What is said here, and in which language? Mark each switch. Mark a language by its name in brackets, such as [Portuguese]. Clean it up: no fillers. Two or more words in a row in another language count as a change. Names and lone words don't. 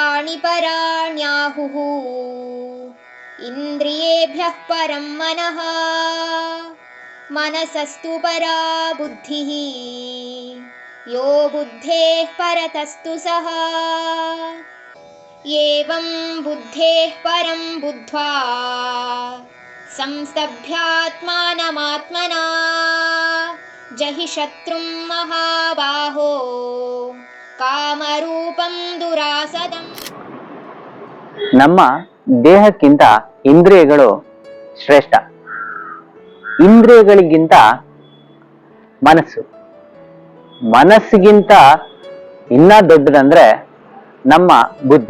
[Sanskrit] कर्माणि पराण्याहुः इन्द्रियेभ्यः परं मनः मनसस्तु परा बुद्धिः यो बुद्धेः परतस्तु सः एवं बुद्धेः परं बुद्ध्वा संस्तभ्यात्मानमात्मना जहि शत्रुं महाबाहो ಕಾಮರೂಪಂ ದುರಾಸದಂ. [Kannada] ನಮ್ಮ ದೇಹಕ್ಕಿಂತ ಇಂದ್ರಿಯಗಳು ಶ್ರೇಷ್ಠ. ಇಂದ್ರಿಯಗಳಿಗಿಂತ ಮನಸ್ಸಿಗಿಂತ ಇನ್ನ ದೊಡ್ಡದಂದ್ರೆ ನಮ್ಮ ಬುದ್ಧಿ.